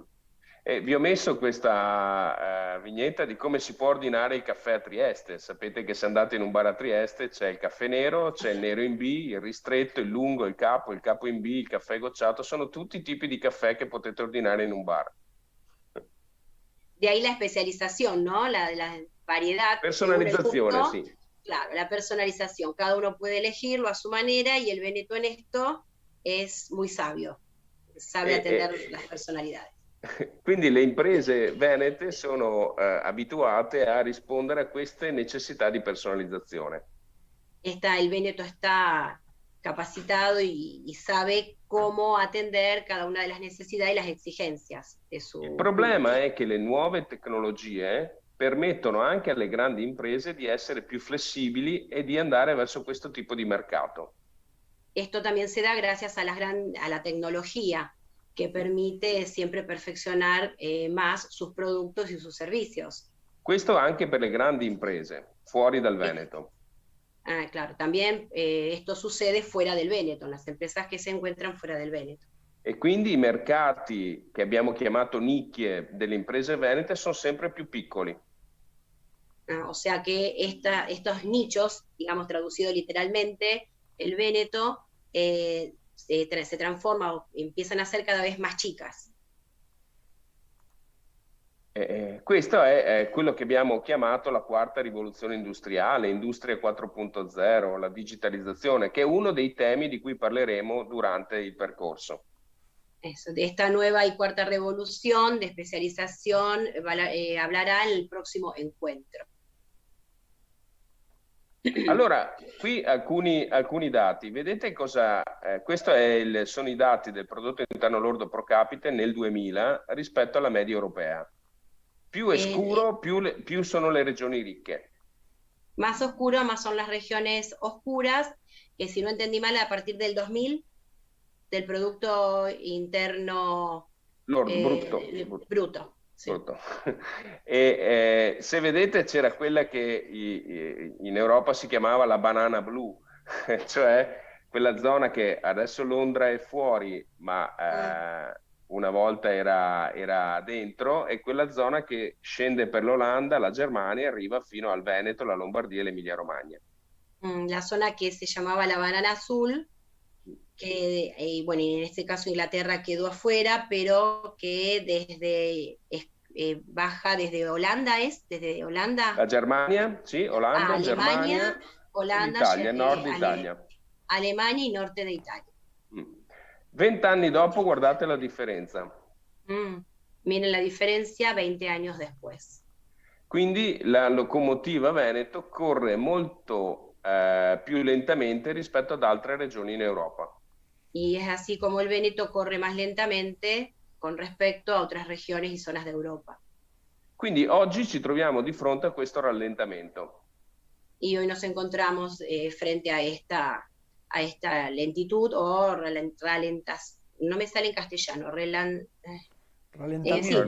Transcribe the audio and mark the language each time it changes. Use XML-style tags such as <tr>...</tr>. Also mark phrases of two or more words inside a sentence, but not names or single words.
<it>Vi ho messo questa vignetta di come si può ordinare il caffè a Trieste. Sapete che se andate in un bar a Trieste c'è il caffè nero, c'è il nero in B, il ristretto, il lungo, il capo in B, il caffè gocciato. Sono tutti i tipi di caffè che potete ordinare in un bar.</it> <es>De ahí la especialización, ¿no? La variedad.</es> <it>Personalizzazione, sí.</it> <es>Claro, la personalización. Cada uno puede elegirlo a su manera y el Veneto en esto es muy sabio. Sabe atender las personalidades.</es> <it>Quindi le imprese venete sono abituate a rispondere a queste necessità di personalizzazione.</it> <es>El Veneto está capacitado y sabe cómo atender cada una de las necesidades y las exigencias de su.</es> <it>Il problema è che le nuove tecnologie permettono anche alle grandi imprese di essere più flessibili e di andare verso questo tipo di mercato.</it> <es>Esto también se da gracias a la tecnología, que permite siempre perfeccionar más sus productos y sus servicios.</es> <it>Questo anche per le grandi imprese, fuori dal Veneto.</it> <es>Claro, también esto sucede fuera del Veneto, en las empresas que se encuentran fuera del Veneto.</es> <it>E quindi i mercati che abbiamo chiamato nicchie delle imprese venete sono sempre più piccoli.</it> <es>O sea que estos nichos, digamos traducido literalmente, el Veneto se transforma o empiezan a ser cada vez más chicas.</es> <it>Questo è quello che abbiamo chiamato la quarta rivoluzione industriale, Industria 4.0, la digitalizzazione, che è uno dei temi di cui parleremo durante il percorso.</it> <es>Eso, de esta nueva y cuarta revolución de especialización hablará en el próximo encuentro.</es> <it>Allora, qui alcuni dati. Vedete cosa? Sono i dati del prodotto interno lordo pro capite nel 2000 rispetto alla media europea. Più è scuro, più sono le regioni ricche.</it> <es>Más oscuro, más son las regiones oscuras, que si no entendí mal, a partir del 2000, del Producto Interno</es> <it>Lordo,</it> <es>bruto. Sì.</es> <it>E se vedete c'era quella che in Europa si chiamava la banana blu, cioè quella zona che adesso Londra è fuori, ma una volta era dentro, e quella zona che scende per l'Olanda, la Germania, e arriva fino al Veneto, la Lombardia e l'Emilia Romagna.</it> <es>La zona que se llamaba la banana azul, que bueno, en este caso Inglaterra quedó afuera, pero que baja desde Holanda, desde Holanda.</es> <it>La Germania, sì, Olanda,</it> <es>Alemania,</es> <it>Germania,</it> <es>Holanda,</es> <it>Italia, nord Italia.</it> <es>Alemania y norte de Italia.</es> <it>20 anni dopo, guardate la differenza.</it> <es>Miren la differenza 20 años después.</es> <it>Quindi la locomotiva Veneto corre molto più lentamente rispetto ad altre regioni in Europa.</it> <es>Y es así como el Veneto corre más lentamente con respecto a otras regiones y zonas de Europa.</es> <it>Quindi oggi ci troviamo di fronte a questo rallentamento.</it> <es>Y hoy nos encontramos frente a esta lentitud o no me sale en castellano, sí,</es>